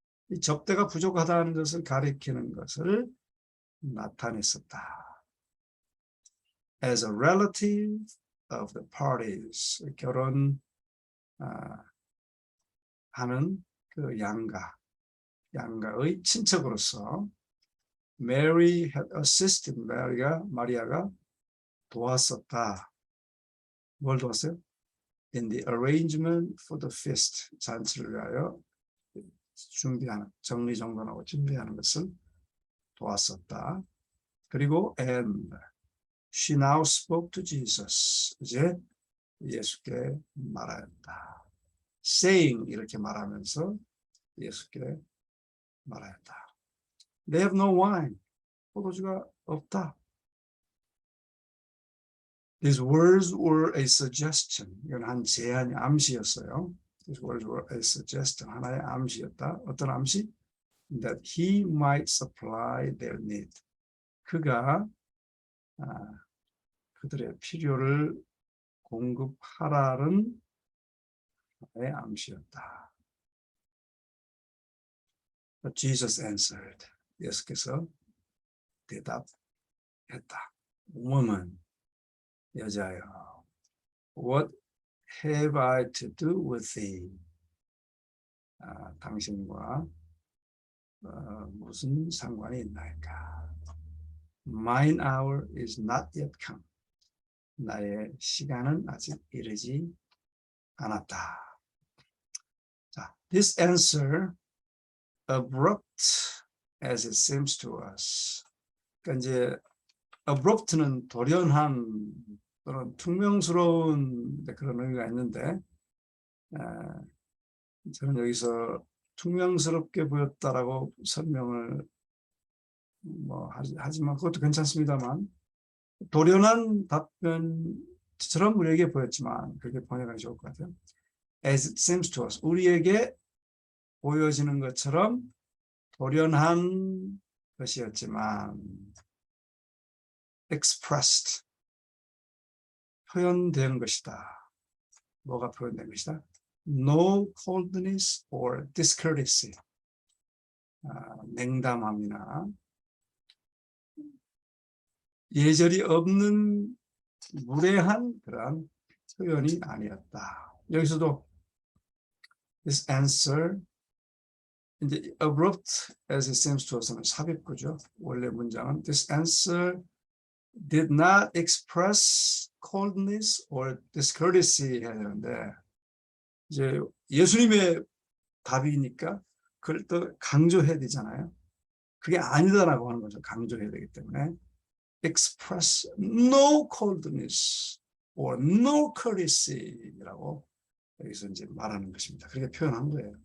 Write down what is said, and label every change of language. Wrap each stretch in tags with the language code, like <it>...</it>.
<ko>이 접대가 부족하다는 것을 가리키는 것을 나타냈었다.</ko> <en>As a relative of the parties,</en> <ko>결혼하는 그 양가의 친척으로서</ko> <en>Mary had assisted,</en> <ko>마리아가 도왔었다. 뭘 도왔어요?</ko> <en>In the arrangement for the feast,</en> <ko>잔치를 위하여 준비하는, 정리정돈하고 준비하는 것을 도왔었다. 그리고</ko> <en>and she now spoke to Jesus.</en> <ko>이제 예수께 말하였다. saying 이렇게 말하면서 예수께 말하였다.</ko> <en>They have no wine.</en> <ko>포도주가 없다.</ko> <en>These words were a suggestion.</en> <ko>이건 한 제안이 암시였어요.</ko> <en>These words were a suggestion.</en> <ko>하나의 암시였다. 어떤 암시?</ko> <en>That he might supply their need.</en> <ko>그가 그들의 필요를 공급하라는 하나의 암시였다.</ko> <en>But Jesus answered.</en> <ko>예수께서 대답했다.</ko> <en>Woman,</en> <ko>여자여,</ko> <en>what have I to do with thee?</en> <ko>당신과 무슨 상관이 있나이까?</ko> <en>Mine hour is not yet come.</en> <ko>나의 시간은 아직 이르지 않았다. 자,</ko> <en>this answer, abrupt as it seems to us.</en> <ko>그러니까 이제 abrupt는 돌연한 또는 퉁명스러운 그런 의미가 있는데, 저는 여기서 퉁명스럽게 보였다라고 설명을 하지만 그것도 괜찮습니다만, 돌연한 답변처럼 우리에게 보였지만 그렇게 번역하기 좋을 것 같아요.</ko> <en>As it seems to us,</en> <ko>우리에게 보여지는 것처럼 돌연한 것이었지만</ko> <en>expressed,</en> <ko>표현된 것이다. 뭐가 표현된 것이다?</ko> <en>No coldness or discourtesy,</en> <ko>냉담함이나 예절이 없는 무례한 그러한 표현이 아니었다. 여기서도</ko> <en>this answer,</en> <ko>이제</ko> <en>abrupt as it seems to us</en> <ko>는 삽입구죠. 원래 문장은</ko> <en>this answer did not express coldness or discourtesy</en> <ko>해야 되는데, 이제 예수님의 답이니까 그걸 또 강조해야 되잖아요. 그게 아니다라고 하는 거죠. 강조해야 되기 때문에</ko> <en>express no coldness or no courtesy</en> <ko>라고 여기서 이제 말하는 것입니다. 그렇게 표현한 거예요.</ko>